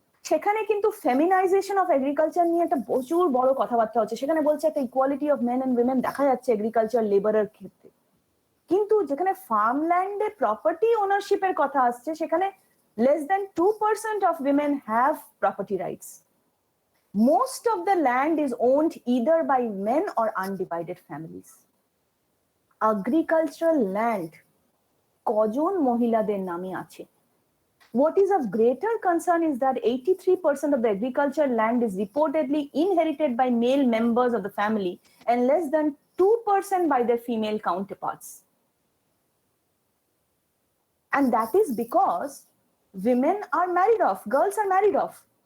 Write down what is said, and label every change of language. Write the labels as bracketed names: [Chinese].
[Bangla] সেখানে কিন্তু feminisation of agriculture নিয়ে একটা প্রচুর বড় কথাবার্তা হচ্ছে, সেখানে বলছে একটা equality of main and women দেখা যাচ্ছে এগ্রিকালচার লেবারের ক্ষেত্রে, কিন্তু যেখানে ফার্মল্যান্ডে প্রপার্টি ওনারশিপের কথা আসছে সেখানে [English] less than 2% of women have property rights. Most of the land is owned either by men or undivided families. [Bangla] Agricultural land কজন মহিলাদের নামে আছে? [English] What is of greater concern is that 83% of the agricultural land is reportedly inherited by male members of the family and less than 2% by their female counterparts. And that is because women are married off, girls are married off.